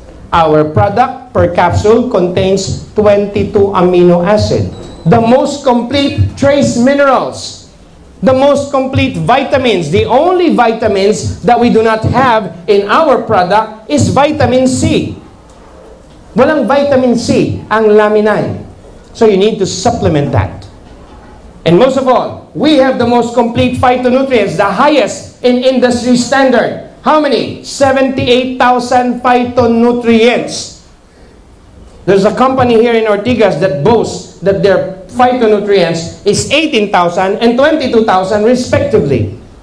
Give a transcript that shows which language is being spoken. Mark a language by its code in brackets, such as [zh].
[en] Our product per capsule contains 22 amino acid. The most complete trace minerals. The most complete vitamins. The only vitamins that we do not have in our product is vitamin C. [tl] Walang vitamin C ang laminine. [en] So you need to supplement that. And most of all, we have the most complete phytonutrients, the highest in industry standard. How many? 78,000 phytonutrients. There's a company here in Ortigas that boasts that their phytonutrients is 18,000 and 22,000 respectively.